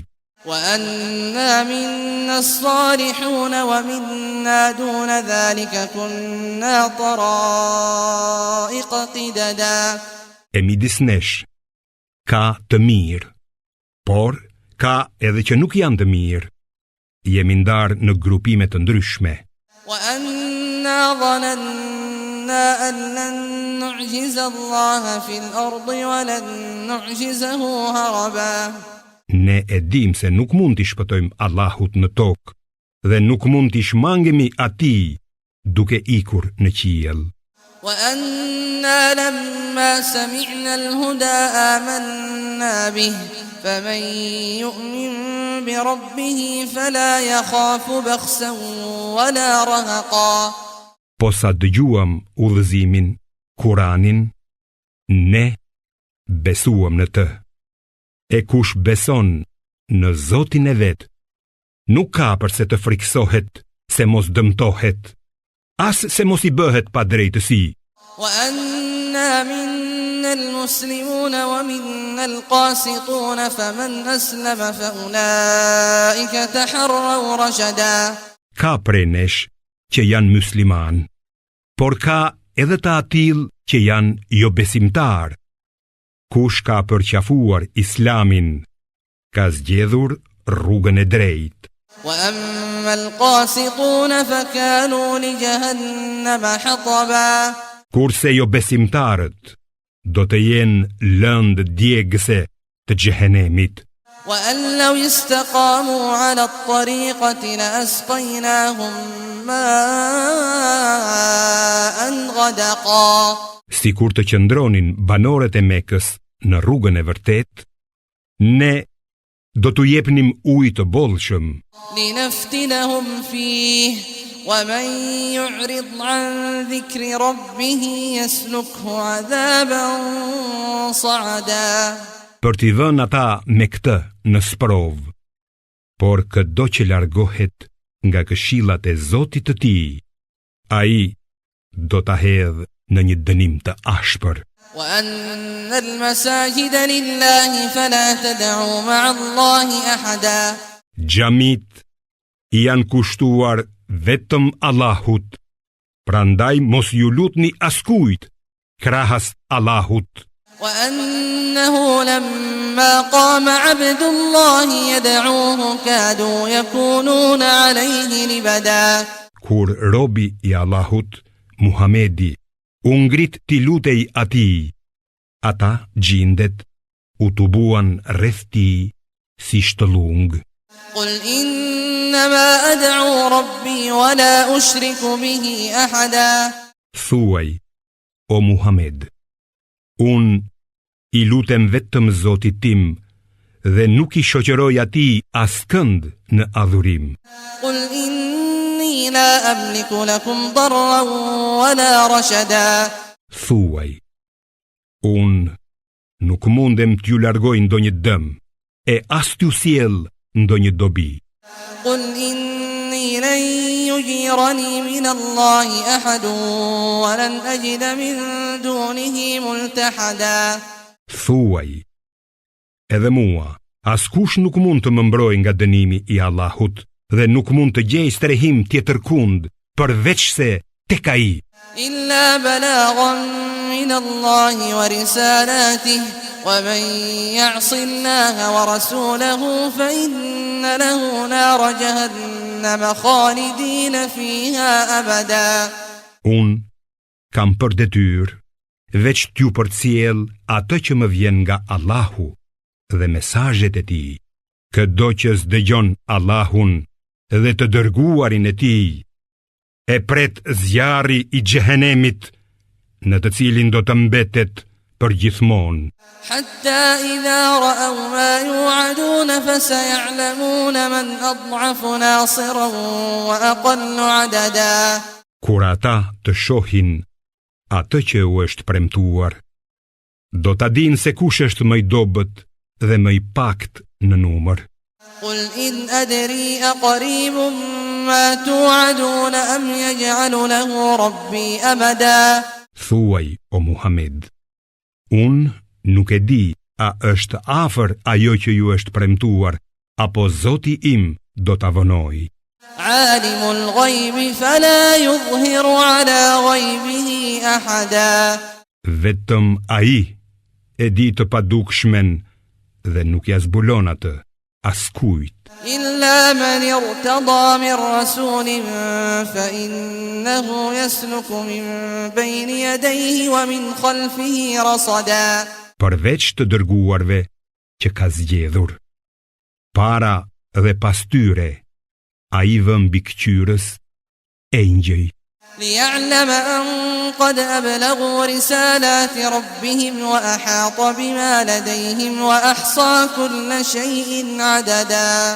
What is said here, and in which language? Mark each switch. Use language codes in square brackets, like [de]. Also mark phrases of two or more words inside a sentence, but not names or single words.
[ar] وأنا منا الصالحون ومنا دون ذلك كنا طرائق قددا. [sq] E midis nesh ka të mirë, por ka edhe që nuk janë të mirë. Jemi ndarë në grupime të ndryshme. [ar] وأنا ظننا أن لن نعجز الله في الأرض ولن نعجزه هربا. [sq] Ne e dim se nuk mund t'i shpëtojmë Allahut në tokë dhe nuk mund t'i shmangemi atij duke ikur në qiell. [ar] وأنا لما سمعنا الهدى آمنا به فمن يؤمن بربه فلا يخاف بخسا ولا رهقا. [sq] Po sa dëgjuam udhëzimin, Kuranin, ne besuam në të. E kush beson në Zotin e vet, nuk ka përse të friksohet se mos dëmtohet, as se mos I bëhet pa drejtësi. [ar] وأنا منا المسلمون ومنا القاسطون فمن أسلم فأولئك تحروا رشدا. [sq] Ka prej nesh që janë musliman, por ka edhe të atill që janë jo besimtar. Kush ka përqafuar Islamin, ka zgjedhur rrugën e drejtë. [ar] وأما القاسطون فكانوا لجهنم حطبا [sq] Kurse jo besimtarët do të jenë lëndë djegëse të xhehenemit. [ar] وأن لو استقاموا على الطريقة لأسقيناهم ماء غدقا [sq] Si kur të qëndronin banorët e Mekës në rrugën e vërtet, ne do t'u jepnim ujë të bollshëm, [ar] لنفتنهم فيه ومن يعرض عن ذكر ربه يسلكه عذابا صعدا [sq] për t'i dhënë ata me këtë në sprov. Por çdo që largohet nga këshillat e Zotit të tij, ai do ta hedhë në një dënim të ashpër. [ar] وأن المساجد لله فلا تدعوا مع الله أحدا [sq] Xhamit janë kushtuar vetëm Allahut, prandaj mos ju lutni askujt krahas Allahut. [ar] وأنه لما قام عبد الله يدعوه كادوا يكونون عليه لبدا [sq] Kur robi i Allahut, Muhamedi, u ngrit t'i lutej atij, ata gjindet u tubuan rreth tij si shtollung. [ar] قل إنما أدعو ربي ولا أشرك به أحدا [sq] Thuaj, o Muhammed, unë i lutem vetëm Zotit tim dhe nuk i shoqëroj atij askënd në adhurim. [ar] قل إني لا أملك لكم ضرا ولا رشدا [sq] Thuaj, unë nuk mundem t'ju largoj ndonjë dëm e as t'ju sjell ndonjë dobi. [ar] قل إني لن يجيرني من الله أحد ولن أجد من دونه ملتحدا [sq] Thuaj, edhe mua, askush nuk mund të më mbroj nga dënimi i Allahut dhe nuk mund të gjej strehim tjetër kund përveç se tek ai. [ar] إلا بلاغا من الله ورسالاته ومن يعص الله ورسوله فإن له نار جهنم خالدين فيها أبدا [sq] Unë kam për detyrë veç t'ju përcjell atë që më vjen nga Allahu dhe mesazhet e tij. Çdo që s'dëgjon Allahun dhe të dërguarin e tij, e pret zjarri i xhehenemit, në të cilin do të mbetet për gjithmonë. [ar] حتى إذا رأوا ما يوعدون فسيعلمون من أضعف ناصرا وأقل عددا [sq] Kur ata të shohin atë që u është premtuar, do ta dinë se kush është më i dobët dhe më i pakt në numër. [ar] قل إن أدري أقريب ما توعدون أم يجعل له ربي أمدا [sq] Thuaj, o Muhammed, unë nuk e di a është afër ajo që ju është premtuar, apo Zoti im do ta vonoj. [ar] عالم الغيب فلا يظهر على غيبه أحدا [sq] Vetëm ai e di të padukshmen dhe nuk ja zbulon atë askujt. [ar] إلا من ارتضى من رسول فإنه يسلك من بين يديه ومن خلفه رصدا [sq] Përveç të dërguarve që ka zgjedhur, para dhe pas tyre, ai vën mbi këqyrës engjëj, [ar] ليعلم أن قد أبلغوا رسالات ربهم وأحاط بما لديهم وأحصى كل شيء عددا